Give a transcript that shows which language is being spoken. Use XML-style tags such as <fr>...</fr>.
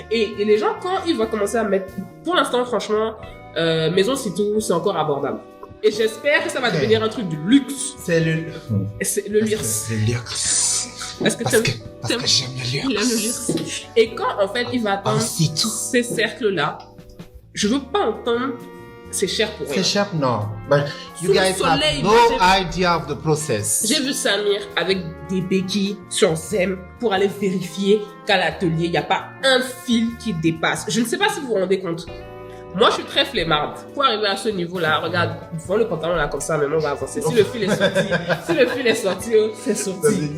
<fr>Et les gens, quand ils vont commencer à mettre, pour l'instant, franchement, Maison Sitou, c'est encore abordable. Et j'espère que ça va devenir un truc de luxe. C'est le luxe. Le luxe. Parce que j'aime le luxe. Il aime le luxe. Et quand, en fait, il va atteindre ces cercles-là, je veux pas entendre c'est cher pour rien. C'est cher, non.</fr> <en>But you guys have no idea of the process.</en> <fr>J'ai vu Samir avec des béquilles sur Zem pour aller vérifier qu'à l'atelier, il n'y a pas un fil qui dépasse. Je ne sais pas si vous vous rendez compte. Moi, je suis très flemmarde. Pour arriver à ce niveau-là, regarde, vois le pantalon là comme ça, maintenant on va avancer. Si le fil est sorti, c'est sorti.</fr>